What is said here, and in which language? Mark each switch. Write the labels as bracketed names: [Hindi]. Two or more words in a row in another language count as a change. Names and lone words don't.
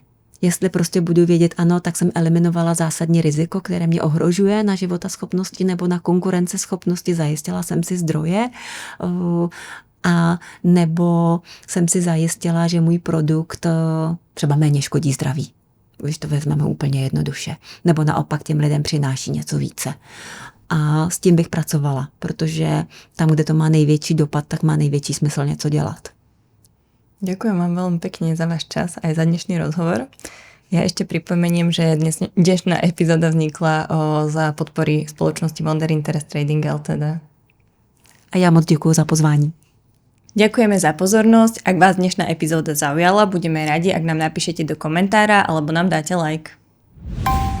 [Czech] Jestli prostě budu vědět, ano, tak jsem eliminovala zásadní riziko, které mě ohrožuje na životaschopnosti nebo na konkurenceschopnosti, zajistila jsem si zdroje, a nebo jsem si zajistila, že můj produkt třeba méně škodí zdraví, když to vezmeme úplně jednoduše. Nebo naopak těm lidem přináší něco více. A s tím bych pracovala, protože tam, kde to má největší dopad, tak má největší smysl něco dělat. [Slovak] Ďakujem vám veľmi pekne za váš čas aj za dnešný rozhovor. Ja ešte pripomeniem, že dnešná epizóda vznikla za podpory spoločnosti Wonder Interest Trading Ltd. A ja moc ďakujem za pozvání. Ďakujeme za pozornosť. Ak vás dnešná epizóda zaujala, budeme radi, ak nám napíšete do komentára alebo nám dáte like.